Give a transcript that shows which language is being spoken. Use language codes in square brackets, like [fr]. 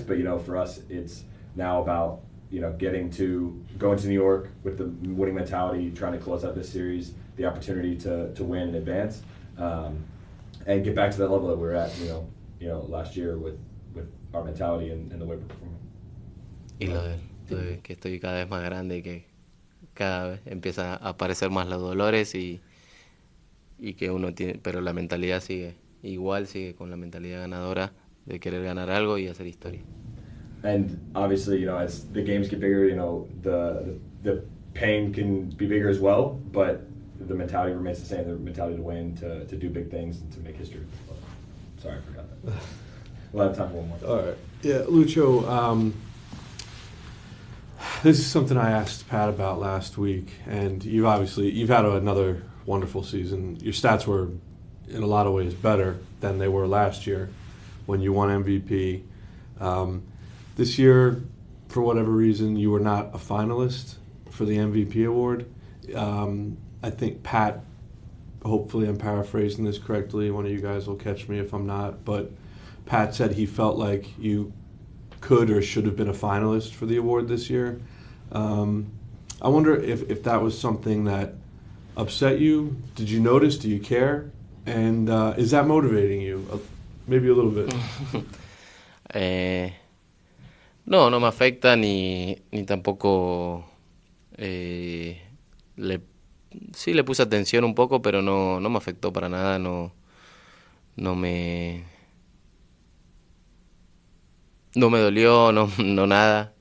[en] But for us, it's now about going to New York with the winning mentality, trying to close out this series, the opportunity to win and advance, and get back to that level that we were at last year with our mentality and the way we're performing. [es] Y lo de que estoy cada vez más grande y que cada vez empiezan a aparecer más los dolores, y que uno tiene, pero la mentalidad sigue con la mentalidad ganadora de querer ganar algo y hacer historia. [en] And obviously, as the games get bigger, the pain can be bigger as well, but the mentality remains the same, the mentality to win, to do big things, and to make history. Sorry, I forgot that. We'll have time for one more. All right. Yeah, Lucho, this is something I asked Pat about last week, and you've had another wonderful season. Your stats were, in a lot of ways, better than they were last year when you won MVP. This year, for whatever reason, you were not a finalist for the MVP award. I think Pat, hopefully I'm paraphrasing this correctly, one of you guys will catch me if I'm not, but Pat said he felt like you could or should have been a finalist for the award this year. I wonder if that was something that upset you? Did you notice? Do you care? And is that motivating you? Maybe a little bit. [es] No, no me afecta ni tampoco sí le puse atención un poco, pero no me afectó para nada, no me dolió, no nada.